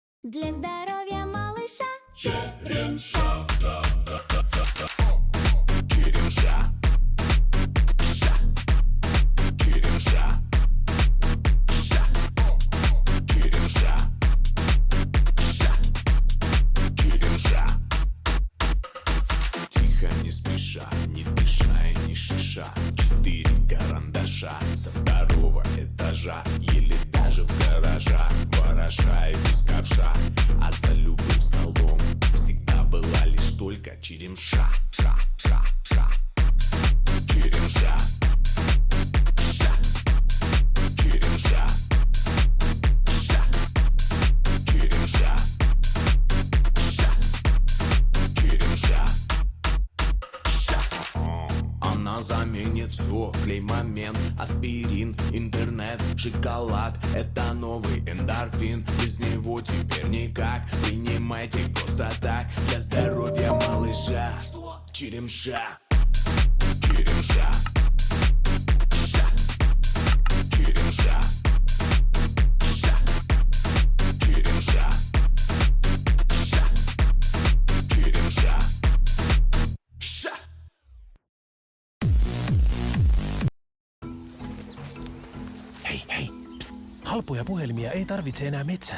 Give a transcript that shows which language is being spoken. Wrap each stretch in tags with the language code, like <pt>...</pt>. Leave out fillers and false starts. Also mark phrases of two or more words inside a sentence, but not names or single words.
<ru>Для здоровья малыша черемша. Черемша. Ша. Черемша. Ша. Черемша. Ша. Черемша. Тихо, не спеша, не дыша и не шиша. 4 карандаша со 2-го этажа, еле даже в гаража, вороша и без ковша. А за любым столом всегда была лишь только черемша. Ша, ша, ша. Черемша. Ша. Черемша. Ша. Черемша. Ша. Черемша. Она заменит все, клей-момент, аспирин, интернет, шоколад. Это новый эндорфин, без него теперь никак. Принимайте просто так, для здоровья малыша. Черемша. Черемша. Ша. Черемша. Ша. Черемша. Ша. Черемша. Ша.</ru> <fi>Hei, hei, pst. Halpoja puhelimia ei tarvitse enää metsästä.</fi>